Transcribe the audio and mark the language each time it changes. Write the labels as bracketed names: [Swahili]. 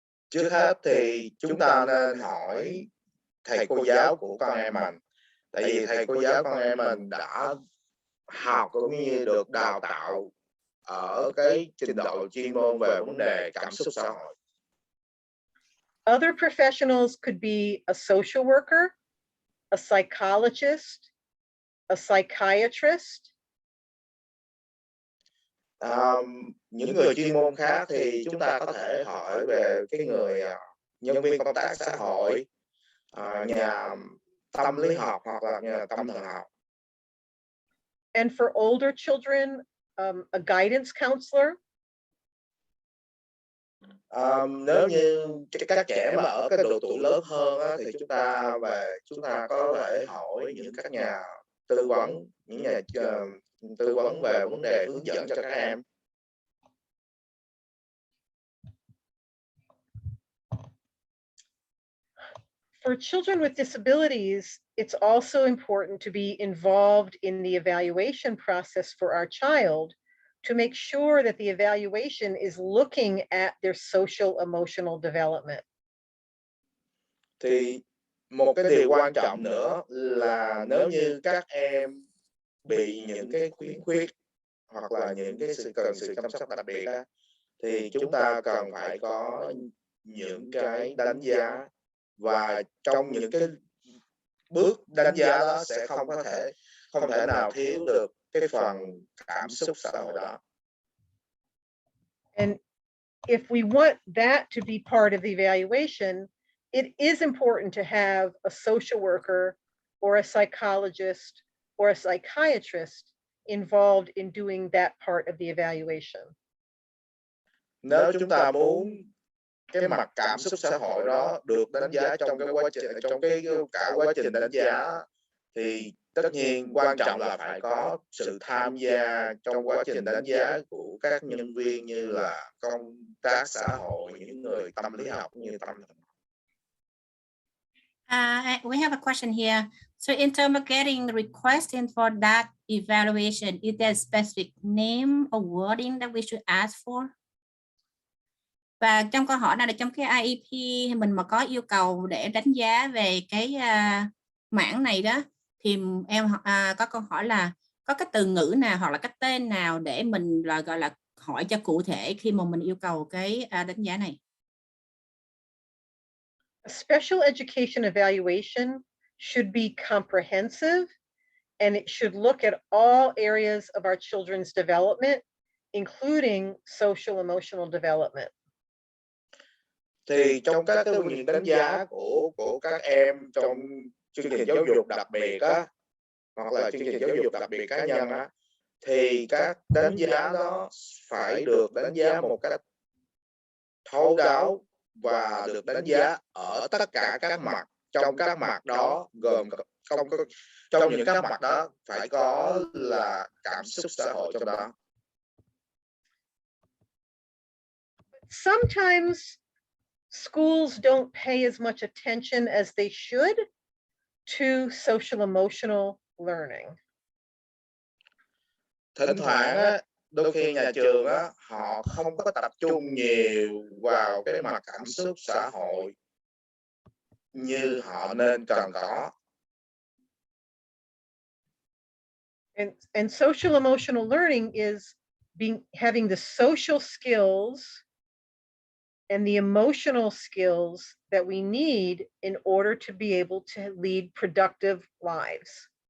[Vietnamese] Trước hết thì chúng ta nên hỏi thầy cô giáo của con em mình. Tại vì thầy cô giáo con em mình đã học cũng như được đào tạo ở cái trình độ chuyên môn về vấn đề cảm xúc xã hội. [English] Other professionals could be a social worker, a psychologist, a psychiatrist. [Vietnamese] Những người chuyên môn khác thì chúng ta có thể hỏi về cái người nhân viên công tác xã hội, nhà tâm lý học hoặc là nhà tâm thần học. [English] And for older children, a guidance counselor. [Vietnamese] Nếu như các trẻ mà ở cái độ tuổi lớn hơn á, thì chúng ta có thể hỏi những các nhà tư vấn, những nhà tư vấn về vấn đề hướng dẫn cho các em. [English] For children with disabilities, it's also important to be involved in the evaluation process for our child, to make sure that the evaluation is looking at their social emotional development. [Vietnamese] Thì một cái điều quan trọng nữa là nếu như các em bị những cái khiếm khuyết hoặc là những cái cần sự chăm sóc đặc biệt á, thì chúng ta cần phải có những cái đánh giá, và trong những cái bước đánh giá đó sẽ không thể nào thiếu được cái phần cảm xúc xã hội đó. [English] And if we want that to be part of the evaluation, it is important to have a social worker or a psychologist or a psychiatrist involved in doing that part of the evaluation. [Vietnamese] Nếu chúng ta muốn cái mặt cảm xúc xã hội đó được đánh giá trong cả quá trình đánh giá, thì tất nhiên quan trọng là phải có sự tham gia trong quá trình đánh giá của các nhân viên như là công tác xã hội, những người tâm lý học như tâm thần. [English] We have a question here. So in terms of getting the request in for that evaluation, is there a specific name or wording that we should ask for? [Vietnamese] Và trong câu hỏi này là trong cái IEP mình mà có yêu cầu để đánh giá về cái mảng này đó, thì em có câu hỏi là có cái từ ngữ nào hoặc là cái tên nào để mình là gọi là hỏi cho cụ thể khi mà mình yêu cầu cái đánh giá này? [English] A special education evaluation should be comprehensive, and it should look at all areas of our children's development, including social emotional development. [Vietnamese] Thì trong các những đánh giá của các em trong chương trình giáo dục đặc biệt á, hoặc là chương trình giáo dục đặc biệt cá nhân á, thì các đánh giá đó phải được đánh giá một cách thấu đáo và được đánh giá ở tất cả các mặt. Trong các mặt đó gồm trong những các mặt đó phải có là cảm xúc xã hội trong đó. [English] Sometimes schools don't pay as much attention as they should to social emotional learning. [Vietnamese] Thỉnh thoảng á, đôi khi nhà trường á, họ không có tập trung nhiều vào cái mặt cảm xúc xã hội như họ nên cần có. [English] And social emotional learning is having the social skills and the emotional skills that we need in order to be able to lead productive lives.